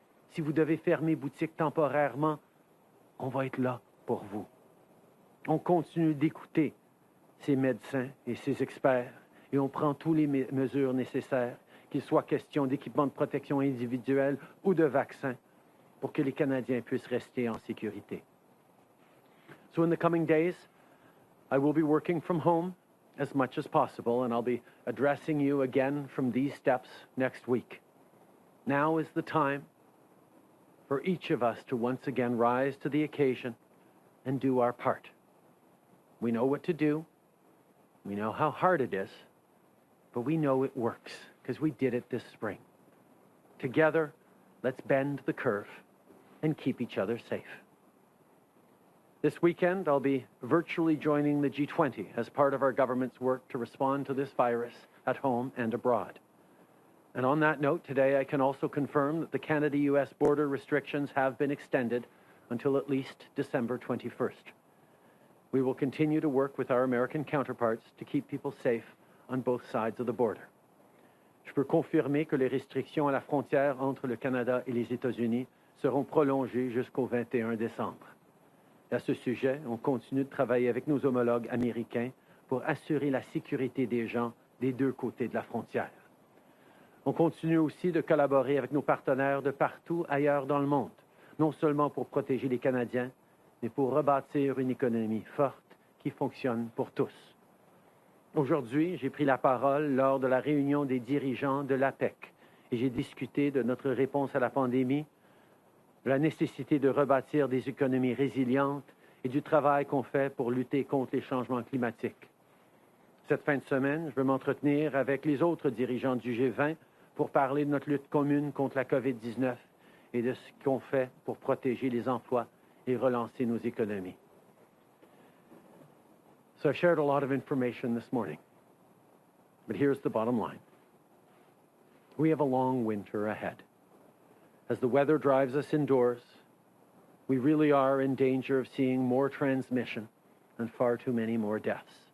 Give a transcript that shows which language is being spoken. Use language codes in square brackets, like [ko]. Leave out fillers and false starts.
[fr] Si vous devez fermer boutique temporairement, on va être là pour vous. On continue d'écouter ces médecins et ces experts et on prend toutes les mesures nécessaires, qu'il soit question d'équipements de protection individuelle ou de vaccins, pour que les Canadiens puissent rester en sécurité. [en] So in the coming days, I will be working from home as much as possible, and I'll be addressing you again from these steps next week. Now is the time for each of us to once again rise to the occasion and do our part. We know what to do. We know how hard it is, but we know it works because we did it this spring. Together, let's bend the curve and keep each other safe. This weekend, I'll be virtually joining the G20 as part of our government's work to respond to this virus at home and abroad. And on that note, today I can also confirm that the Canada-US border restrictions have been extended until at least December 21st. We will continue to work with our American counterparts to keep people safe on both sides of the border. [fr] Je peux confirmer que les restrictions à la frontière entre le Canada et les États-Unis seront prolongées jusqu'au 21 décembre. À ce sujet, on continue de travailler avec nos homologues américains pour assurer la sécurité des gens des deux côtés de la frontière. On continue aussi de collaborer avec nos partenaires de partout ailleurs dans le monde, non seulement pour protéger les Canadiens, mais pour rebâtir une économie forte qui fonctionne pour tous. Aujourd'hui, j'ai pris la parole lors de la réunion des dirigeants de l'APEC et j'ai discuté de notre réponse à la pandémie, de la nécessité de rebâtir des économies résilientes et du travail qu'on fait pour lutter contre les changements climatiques. Cette fin de semaine, je vais m'entretenir avec les autres dirigeants du G20 pour parler de notre lutte commune contre la COVID-19 et de ce qu'on fait pour protéger les emplois et relancer nos économies. [en] So I've shared a lot of information this morning, but here's the bottom line. We have a long winter ahead. As the weather drives us indoors, we really are in danger of seeing more transmission and far too many more deaths.